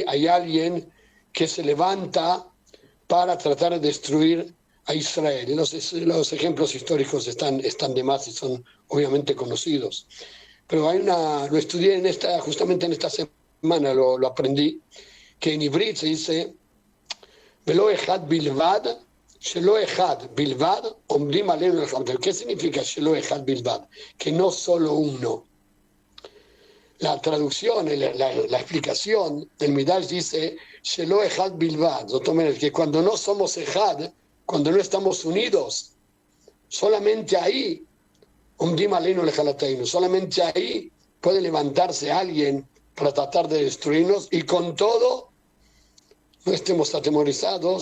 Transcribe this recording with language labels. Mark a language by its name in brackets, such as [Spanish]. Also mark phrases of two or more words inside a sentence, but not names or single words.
[Spanish] hay alguien que se levanta para tratar de destruir a Israel. Los ejemplos históricos están de más y son obviamente conocidos. Pero lo estudié justamente en esta semana, lo aprendí, que en Ibrit se dice [Hebrew] ולא אחד בלבד, שלא אחד בלבד, עומדים עלינו לכלותנו. [Spanish] ¿Qué significa [Hebrew] שלא אחד בלבד? [Spanish] Que no solo uno. La traducción, la explicación del Midrash dice [Hebrew] שלא אחד בלבד, [Spanish] que cuando no somos Echad, cuando no estamos unidos, solamente ahí, [Hebrew] עומדים עלינו לכלותנו, [Spanish] solamente ahí puede levantarse alguien para tratar de destruirnos, y con todo no estemos atemorizados.